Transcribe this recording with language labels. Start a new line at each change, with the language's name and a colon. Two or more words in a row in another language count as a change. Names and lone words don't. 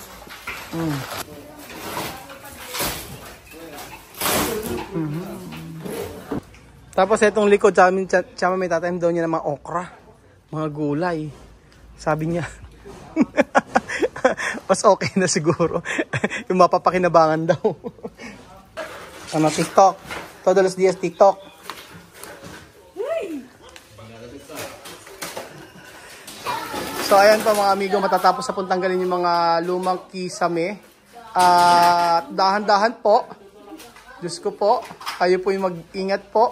Filipino: Tapos itong likod, tsama may tatanim daw niya ng mga okra, mga gulay. Sabi niya, mas okay na siguro. Yung mapapakinabangan daw. Ano, TikTok.
Spanish: Todos los días TikTok.
Filipino: So ayan pa mga amigo, matatapos na pong tanggalin yung mga lumang kisame. At dahan-dahan po. Diyos ko po, kayo po yung mag-ingat po.